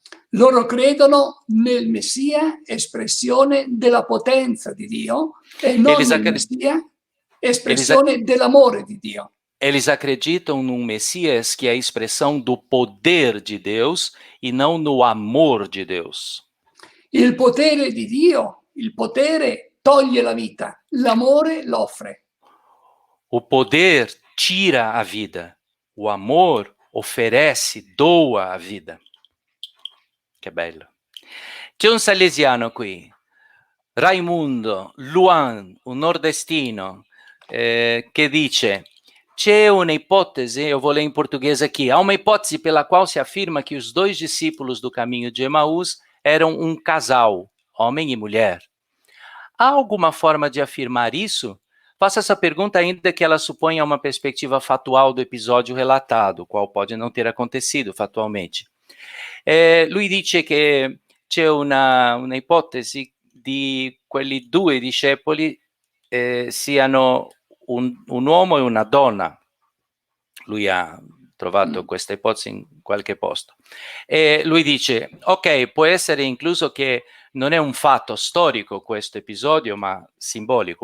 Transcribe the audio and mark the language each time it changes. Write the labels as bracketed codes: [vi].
[it] Loro credono nel Messia, espressione della potenza di Dio, e non nel Messia, espressione dell'amore di Dio. [pt] Eles acreditam num Messias que é a expressão do poder de Deus e não no amor de Deus. [it] Il potere di Dio, il potere toglie la vita, l'amore l'offre. [pt] O poder tira a vida, o amor oferece, doa a vida. [it] Che bello. C'è un salesiano qui, Raimundo Luan, un nordestino, che dice: c'è una ipotesi, [pt] eu vou ler em português aqui, há uma hipótese pela qual se afirma que os dois discípulos do caminho de Emaús eram um casal, homem e mulher. Há alguma forma de afirmar isso? Faço essa pergunta ainda que ela suponha uma perspectiva fatual do episódio relatado, qual pode não ter acontecido fatualmente. [it] Lui dice che c'è una ipotesi di quelli due discepoli siano un uomo e una donna. Lui ha trovato questa ipotesi in qualche posto. E lui dice, ok, può essere incluso che non è un fatto storico questo episodio, ma simbolico.